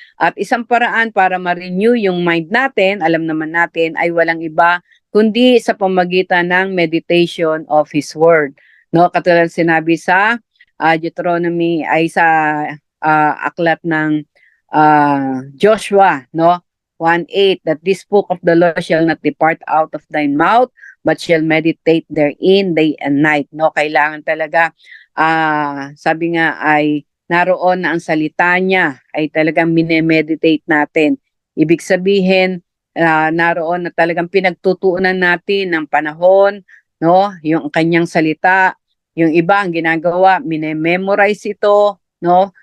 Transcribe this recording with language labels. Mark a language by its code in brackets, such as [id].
[tl] At isang paraan para ma-renew yung mind natin, alam naman natin, ay walang iba kundi sa pamagitan ng [en] meditation of His Word. [tl] No, katulad sinabi sa Deuteronomy ay sa aklat ng Joshua, no? [en] 1:8, that this book of the law shall not depart out of thine mouth, but shall meditate therein day and night. [tl] No, kailangan talaga, sabi nga ay naroon na ang salita niya ay talagang minemeditate natin. Ibig sabihin, naroon na talagang pinagtutuunan natin ng panahon, no? Yung kanyang salita, yung iba ang ginagawa, minememorize ito, no?